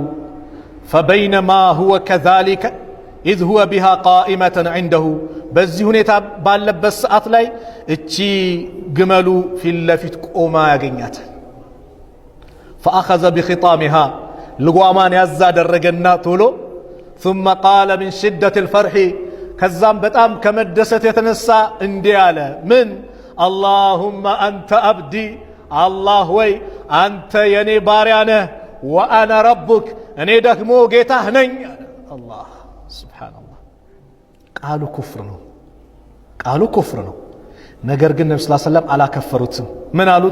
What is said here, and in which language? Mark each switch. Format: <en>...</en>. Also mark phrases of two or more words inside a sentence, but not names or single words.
<ar>فبينما هو كذلك إذ هو بها قائمة عنده</ar> <am>በዚህ ሁኔታ ባለበት ሰዓት ላይ እቺ ግመሉ ፊት ለፊት ቆማ ያገኛታል።</am> <ar>فأخذ بخطامها</ar> <am>ልጓማን ያዝ አደረገና ቶሎ</am> <ar>ثم قال من شدة الفرح</ar> <am>ከዛም በጣም ከመደሰት የተነሳ እንዲህ አለ። ምን</am> <ar>اللهم أنت عبدي</ar> <am>አላህ ወይ አንተ የኔ ባሪያ ነህ።</am> <ar>وأنا ربك</ar> <am>እኔ ደግሞ ጌታህ ነኝ። አላህ ሱብሓነላህ። ቃሉ ኩፍር ነው። ነገር ግን ነብዩ</am> <ar>صلى الله عليه وسلم</ar> <am>አላከፈሩትም። ምን አሉት?</am>